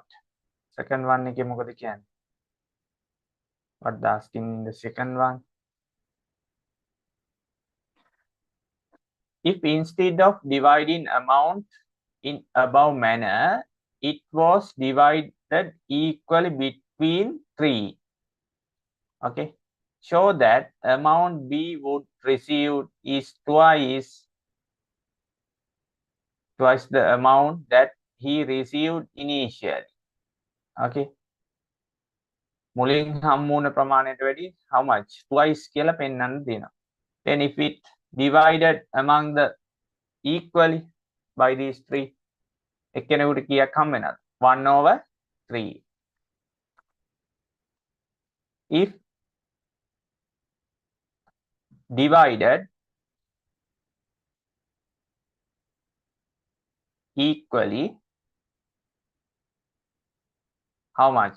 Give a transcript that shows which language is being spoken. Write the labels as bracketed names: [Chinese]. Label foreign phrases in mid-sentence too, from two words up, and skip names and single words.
[English] Second one [Sinhala] එකේ මොකද කියන්නේ? [English] What the asking in the second one? If instead of dividing amount in above manner, it was divided equally between 3. Okay. Show that amount B would receive is twice the amount that he received initially. [Sinhala] Okay. මුලින් හම්බුන ප්‍රමාණයට වැඩි [English] how much? [Sinhala] Twice කියලා පෙන්වන්න දෙනවා. [English] Then if it divided among the equally by these 3, [Sinhala] එක්කෙනෙකුට කීයක් හම්බ වෙනවද? 1/3. [English] If divided equally, how much?